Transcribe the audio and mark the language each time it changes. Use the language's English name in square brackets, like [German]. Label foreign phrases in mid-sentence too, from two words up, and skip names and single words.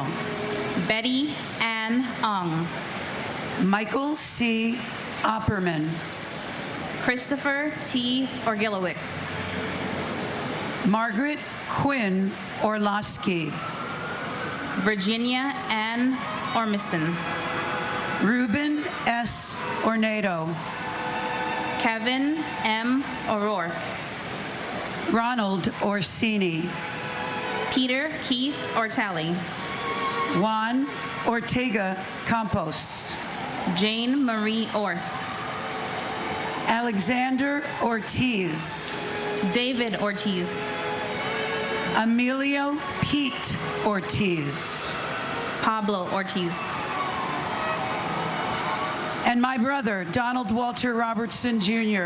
[English] Betty Ann Ung. Michael C. Opperman. Christopher T. Orgilowicz. Margaret Quinn Orlowski. Virginia Ann Ormiston. Ruben S. Ornado. Kevin M. O'Rourke. Ronald Orsini. Peter Keith Ortali. Juan Ortega Campos. Jane Marie Orth. Alexander Ortiz. David Ortiz. Emilio Pete Ortiz. Pablo Ortiz. And my brother, Donald Walter Robertson, Jr.